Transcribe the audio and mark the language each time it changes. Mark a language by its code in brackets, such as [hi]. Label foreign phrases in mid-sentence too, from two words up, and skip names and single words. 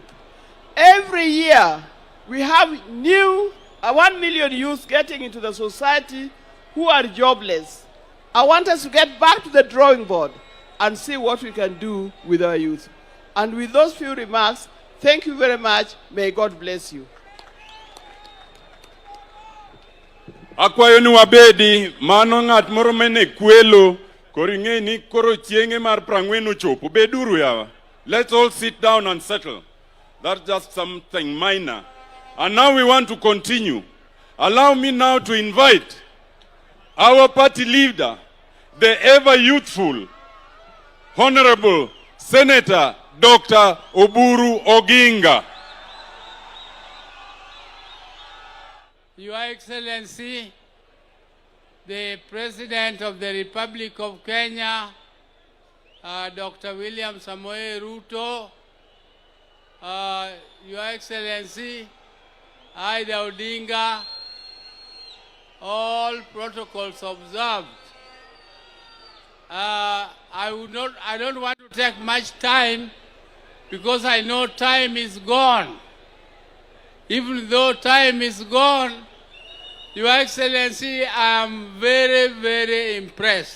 [en] Every year, we have new 1 million youth getting into the society who are jobless. I want us to get back to the drawing board and see what we can do with our youth. And with those few remarks, thank you very much. May God bless you. [luo] Akwayo ni wabedi mano ng'at moro mene kwelo koring'e ni koro chienge mar prang'wen ochopo. Beduru yawa. [en] Let's all sit down and settle. That's just something minor. And now we want to continue. Allow me now to invite our party leader, the ever youthful, Honorable Senator Dr. Oburu Oginga. Your Excellency, the President of the Republic of Kenya, Dr. William Samoei Ruto, Your Excellency, Aida Odinga, all protocols observed. I don't want to take much time because I know time is gone. Even though time is gone, Your Excellency, I am very, very impressed.